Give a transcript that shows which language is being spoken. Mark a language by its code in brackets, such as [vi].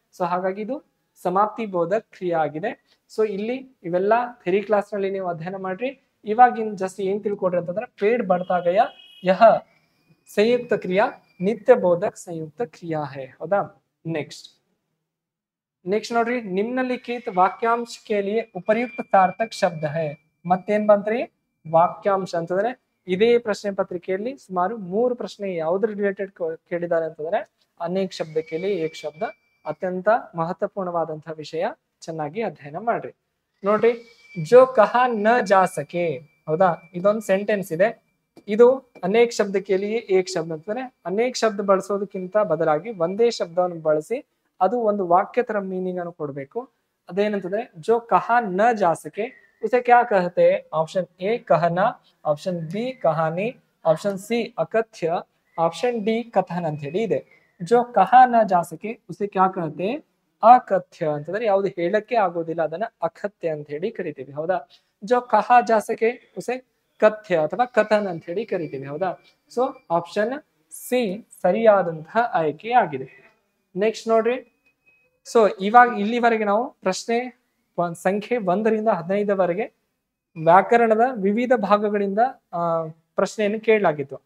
[kn] So ಹಾಗಾಗಿ ಇದು ಸಮಾಪ್ತಿ ಬೋಧಕ ಕ್ರಿಯೆ ಆಗಿದೆ. ಸೊ ಇಲ್ಲಿ ಇವೆಲ್ಲ ಥೆರಿ ಕ್ಲಾಸ್ ನಲ್ಲಿ ನೀವು ಅಧ್ಯಯನ ಮಾಡ್ರಿ. ಇವಾಗಿನ್ ಜಸ್ಟ್ ಏನ್ ತಿಳ್ಕೊಡ್ರಿ ಅಂತಂದ್ರೆ ಪೇಡ್ [hi] बढ़ता गया यह संयुक्त क्रिया नित्य बोधक संयुक्त क्रिया है. [kn] ಹೌದಾ? ನೆಕ್ಸ್ಟ್ ನೋಡ್ರಿ, ನಿಮ್ನಲಿಖಿತ ವಾಕ್ಯಾಂಶ [hi] के लिए उपयुक्त सार्थक शब्द है. [kn] ಮತ್ತೇನ್ ಬಂತ್ರಿ? ವಾಕ್ಯಾಂಶ ಅಂತಂದ್ರೆ ಇದೇ ಪ್ರಶ್ನೆ ಪತ್ರಿಕೆಯಲ್ಲಿ ಸುಮಾರು 3 ಪ್ರಶ್ನೆ ಯಾವ್ದ್ರ ರಿಲೇಟೆಡ್ ಕೇಳಿದ್ದಾರೆ ಅಂತಂದ್ರೆ ಅನೇಕ ಶಬ್ದಕ್ಕೆ ಏಕ ಶಬ್ದ ಅತ್ಯಂತ ಮಹತ್ವಪೂರ್ಣವಾದಂತಹ ವಿಷಯ. ಚೆನ್ನಾಗಿ ಅಧ್ಯಯನ ಮಾಡ್ರಿ. ನೋಡ್ರಿ, [hi] ಜೋ ಕಹಾ ನ ಜಾ ಸಕೆ. [kn] ಹೌದಾ? ಇದೊಂದು ಸೆಂಟೆನ್ಸ್ ಇದೆ. ಇದು ಅನೇಕ ಶಬ್ದಕ್ಕೆ ಏಕ ಶಬ್ದ ಅಂತಂದ್ರೆ ಅನೇಕ ಶಬ್ದ ಬಳಸೋದಕ್ಕಿಂತ ಬದಲಾಗಿ ಒಂದೇ ಶಬ್ದವನ್ನು ಬಳಸಿ ಅದು ಒಂದು ವಾಕ್ಯ ತರ ಮೀನಿಂಗ್ ಅನ್ನು ಕೊಡ್ಬೇಕು. ಅದೇನಂತಂದ್ರೆ [hi] ಜೋ ಕಹಾ ನ ಜಾ ಸಕೆ उसे क्या कहते हैं? ऑप्शन ए कहना, ऑप्शन बी कहानी, ऑप्शन सी अकथ्य, ऑप्शन डी कथन [kn] ಅಂತ ಹೇಳಿ ಇದೆ. [hi] जो कहा न जा सके उसे क्या कहते हैं? [kn] ಅಕಥ್ಯ ಅಂತಂದ್ರೆ ಯಾವುದು ಹೇಳಕ್ಕೆ ಆಗೋದಿಲ್ಲ ಅದನ್ನ ಅಕಥ್ಯ ಅಂತ ಹೇಳಿ ಕರಿತೀವಿ. ಹೌದಾ? [hi] जो कहा जा सके उसे [kn] ಕಥ್ಯ ಅಥವಾ ಕಥನ್ ಅಂತ ಹೇಳಿ ಕರಿತೀವಿ. ಹೌದಾ? ಸೊ ಆಪ್ಷನ್ ಸಿ ಸರಿಯಾದಂತಹ ಆಯ್ಕೆ ಆಗಿದೆ. ನೆಕ್ಸ್ಟ್ ನೋಡ್ರಿ, ಸೊ ಇವಾಗ ಇಲ್ಲಿವರೆಗೆ ನಾವು ಪ್ರಶ್ನೆ ಸಂಖ್ಯೆ 1ರಿಂದ 15ವರೆಗೆ ವ್ಯಾಕರಣದ ವಿವಿಧ ಭಾಗಗಳಿಂದ ಪ್ರಶ್ನೆಯನ್ನು ಕೇಳಲಾಗಿತ್ತು.